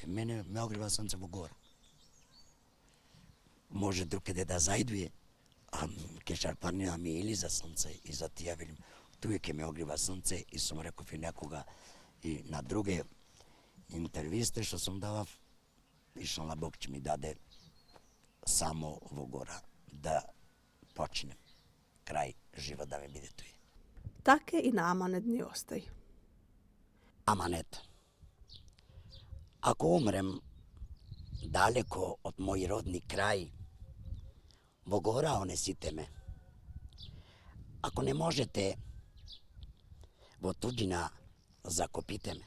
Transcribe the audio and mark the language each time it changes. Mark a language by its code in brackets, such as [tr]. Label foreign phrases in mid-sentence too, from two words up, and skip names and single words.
[mk] Мене ме огрива сонце во Гора. Може другаде да зајдуе, а ке Шарпланина ми или за сонце и за тија велим, туе ке ме огрива сонце и сум реков и некога и на друге интервисте што сум давав, ишла Бог ќе ми даде само во Гора да почнем крај живот да ми биде туи. Таке и на аманет ни остај. Аманет. Ако умрем далеко од мој родни крај, во Гора онесите ме. Ако не можете, во туѓина закопите ме.